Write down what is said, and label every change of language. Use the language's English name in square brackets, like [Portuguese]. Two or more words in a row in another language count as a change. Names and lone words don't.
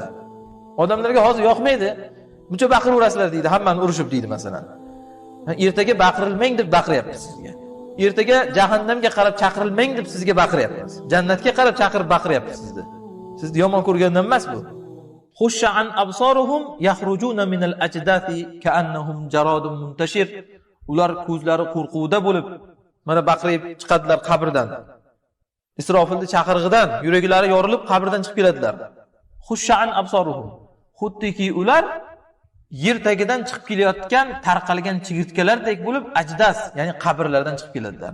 [Uzbek] Odamlarga hozir yoqmaydi. Buncha baqiraverasizlar deydi, hammani urishib deydi masalan. Ertaga baqirilmang deb baqiryapmiz sizga. Ertaga jahannamga qarab chaqirilmang deb sizga baqiryapmiz. Jannatga qarab chaqirib baqiryapmiz sizni. Sizni yomon ko'rgandan emas bu. [Arabic] خشعا أبصارهم يخرجون من الأجداث كأنهم جراد منتشر. [Uzbek] Ular ko'zlari qo'rquvda bo'lib, mana baqirib chiqadilar qabrdan. Isrofilning chaqirig'idan yuraklari yorilib qabrdan chiqib keladilar. [Arabic] خشعا أبصارهم. [Uzbek] Xuddiki ular yer tagidan chiqib kelayotgan tarqalgan chigirtkalardek bo'lib ajdas, ya'ni qabrlardan chiqib keladilar.